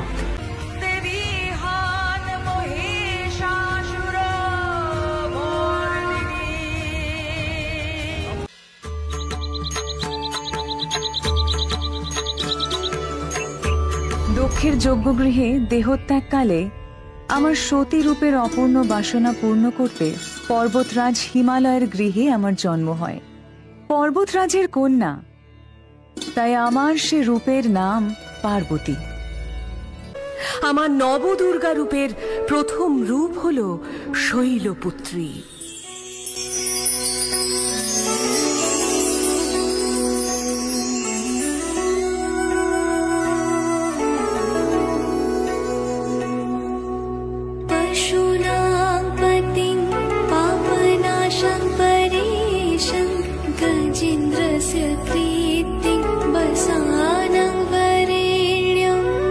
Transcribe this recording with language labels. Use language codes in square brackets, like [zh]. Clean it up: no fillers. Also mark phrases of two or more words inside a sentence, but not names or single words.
[bn] দক্ষের যজ্ঞগৃহে দেহত্যাগকালে আমার সতী রূপের অপূর্ণ বাসনা পূর্ণ করতে পর্বতরাজ হিমালয়ের গৃহে আমার জন্ম হয়। পর্বতরাজের কন্যা, তাই আমার সে রূপের নাম পার্বতী। আমার নবদুর্গা রূপের প্রথম রূপ হল শৈলপুত্রী। [sa] पशूनां पतिं पापनाशं परेशं, गजेन्द्रस्य प्रीतिं वसानं वरेण्यम्।